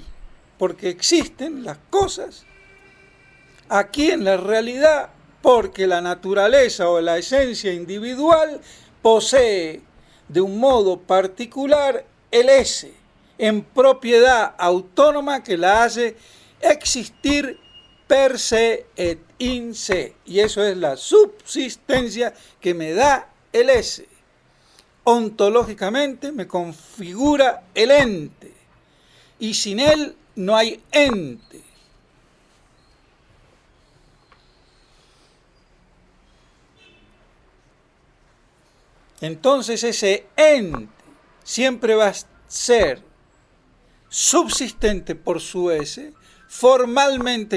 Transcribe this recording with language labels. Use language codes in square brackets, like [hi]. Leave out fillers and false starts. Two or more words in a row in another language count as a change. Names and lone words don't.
[es] porque existen las cosas aquí en la realidad, porque la naturaleza o la esencia individual posee de un modo particular el ese, en propiedad autónoma que la hace existir [la] per se et in se. [es] Y eso es la subsistencia que me da el ese. Ontológicamente me configura el ente. Y sin él no hay ente. Entonces ese ente siempre va a ser subsistente por su ese, formalmente